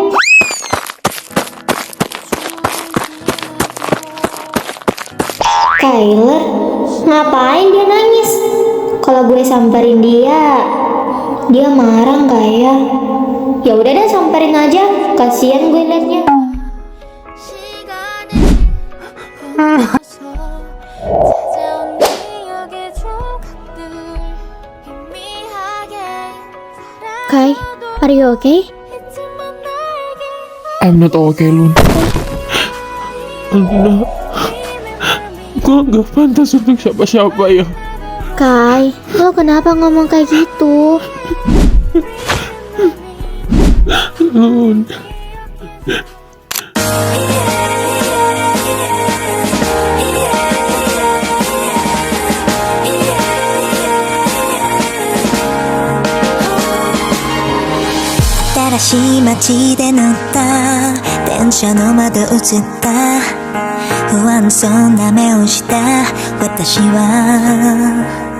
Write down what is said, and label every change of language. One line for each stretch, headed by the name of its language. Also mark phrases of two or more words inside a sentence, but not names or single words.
Indonesian: Kyler, ngapain dia nangis? Kalau gue samperin dia marah nggak ya? Ya udah deh, samperin aja. Kasian gue liatnya.
English: Kai, are you okay? I'm not okay, Lun. Enggak.
Indonesian: Gue nggak pantas untuk siapa-siapa ya. Kai, lo kenapa ngomong kayak gitu? Lun.
Japanese: 新しい街で乗った電車の窓映った不安そうな目をした私は